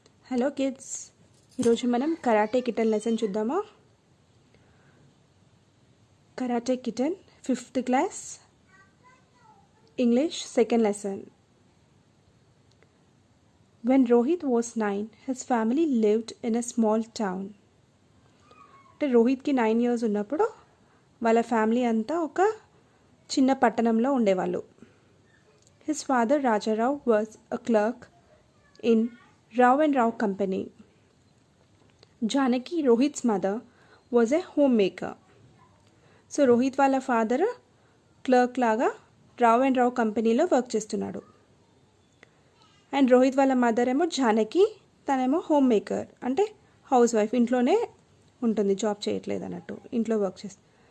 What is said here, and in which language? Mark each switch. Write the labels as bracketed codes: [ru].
[te] Hello kids, ఈరోజు మనం karate kitten lesson చూద్దామా. Karate kitten 5th class English second lesson. [en] When Rohit was 9, his family lived in a small town. [te] అంటే రోహిత్కి 9 years ఉన్నప్పుడు వాళ్ళ family అంతా ఒక చిన్న పట్టణంలో ఉండేవాళ్ళు. [en] His father Rajarao was a clerk in Rao and Rao company. Janaki, Rohit's mother, was a homemaker. [te] So Rohit వాళ్ళ father clerk లాగా రావ్ అండ్ రావ్ కంపెనీలో వర్క్ చేస్తున్నాడు. అండ్ రోహిత్ వాళ్ళ మదర్ ఏమో జానకి, తనేమో హోమ్ మేకర్ అంటే హౌస్ వైఫ్, ఇంట్లోనే ఉంటుంది, జాబ్ చేయట్లేదు అన్నట్టు, ఇంట్లో వర్క్ చేస్తుంది.